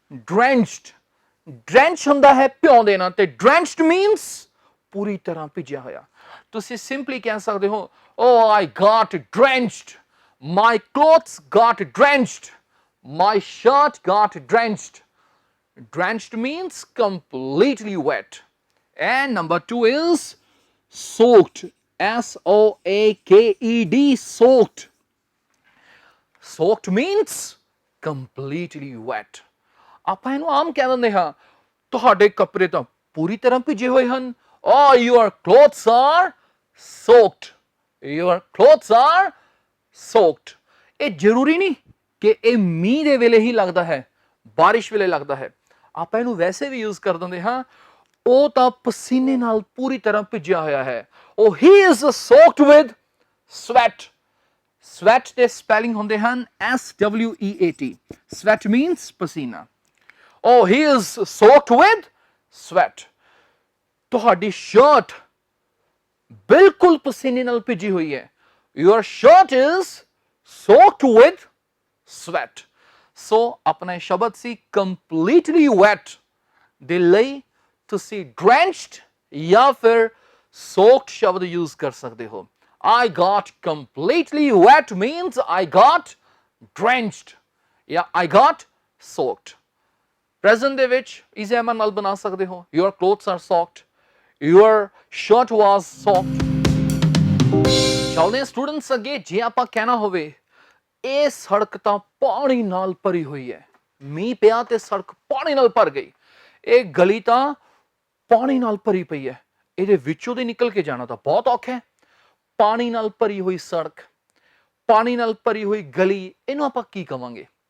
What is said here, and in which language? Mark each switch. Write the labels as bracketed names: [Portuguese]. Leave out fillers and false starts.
[Punjabi] drenched, drench ਹੁੰਦਾ ਹੈ ਭਿਉਂ ਦੇਣਾ, ਤੇ drenched means ਪੂਰੀ ਤਰ੍ਹਾਂ ਭਿੱਜਿਆ ਹੋਇਆ। ਤੁਸੀਂ ਸਿੰਪਲੀ ਕਹਿ ਸਕਦੇ ਹੋ [English] oh I got drenched, my clothes got drenched, my shirt got drenched। drenched means completely wet। And number 2 is soaked, SOAKED, soaked। soaked means completely wet। [Punjabi] ਆਪਾਂ ਇਹਨੂੰ ਆਮ ਕਹਿ ਦਿੰਦੇ ਹਾਂ ਤੁਹਾਡੇ ਕੱਪੜੇ ਤਾਂ ਪੂਰੀ ਤਰ੍ਹਾਂ ਭਿੱਜੇ ਹੋਏ ਹਨ, [English] oh your clothes are soaked, [Punjabi] your clothes are soaked। ਇਹ ਜ਼ਰੂਰੀ ਨਹੀਂ ਕਿ ਇਹ ਮੀਂਹ ਦੇ ਵੇਲੇ ਹੀ ਲੱਗਦਾ ਹੈ, ਬਾਰਿਸ਼ ਵੇਲੇ ਲੱਗਦਾ ਹੈ। ਆਪਾਂ ਇਹਨੂੰ ਵੈਸੇ ਵੀ ਯੂਜ਼ ਕਰ ਦਿੰਦੇ ਹਾਂ, ਉਹ ਤਾਂ ਪਸੀਨੇ ਨਾਲ ਪੂਰੀ ਤਰ੍ਹਾਂ ਭਿੱਜਿਆ ਹੋਇਆ ਹੈ, [English] oh he is soaked with sweat। sweat ਦੇ spelling ਹੁੰਦੇ ਹਨ SWEAT, sweat means ਪਸੀਨਾ। oh he is soaked with sweat, [Punjabi] ਤੁਹਾਡੀ ਸ਼ਰਟ ਬਿਲਕੁਲ ਪਸੀਨੇ ਨਾਲ ਭਿੱਜੀ ਹੋਈ ਹੈ, [English] your shirt is soaked with sweat। [Punjabi] ਸੋ ਆਪਣਾ ਸ਼ਬਦ ਸੀ completely wet ਦੇ ਲਈ ਤੁਸੀਂ drenched ਜਾਂ ਫਿਰ soaked ਸ਼ਬਦ ਯੂਜ਼ ਕਰ ਸਕਦੇ ਹੋ। [English] I got completely wet means I got drenched ਜਾਂ I got soaked। present ਦੇ ਵਿੱਚ easy am [Punjabi] ਨਾਲ ਬਣਾ ਸਕਦੇ ਹੋ, [English] your clothes are soaked, your shirt was soaked। [Punjabi] ਚੱਲਦੇ ਹਾਂ ਸਟੂਡੈਂਟਸ ਅੱਗੇ। ਜੇ ਆਪਾਂ ਕਹਿਣਾ ਹੋਵੇ ਇਹ ਸੜਕ ਤਾਂ ਪਾਣੀ ਨਾਲ ਭਰੀ ਹੋਈ ਹੈ, ਮੀਂਹ ਪਿਆ ਤੇ ਸੜਕ ਪਾਣੀ ਨਾਲ ਭਰ ਗਈ, ਇਹ ਗਲੀ ਤਾਂ ਪਾਣੀ ਨਾਲ ਭਰੀ ਪਈ ਹੈ, ਇਹਦੇ ਵਿੱਚੋਂ ਦੀ ਨਿਕਲ ਕੇ ਜਾਣਾ ਤਾਂ ਬਹੁਤ ਔਖਾ ਹੈ। ਪਾਣੀ ਨਾਲ ਭਰੀ ਹੋਈ ਸੜਕ, ਪਾਣੀ ਨਾਲ ਭਰੀ ਹੋਈ ਗਲੀ, ਇਹਨੂੰ ਆਪਾਂ ਕੀ ਕਵਾਂਗੇ?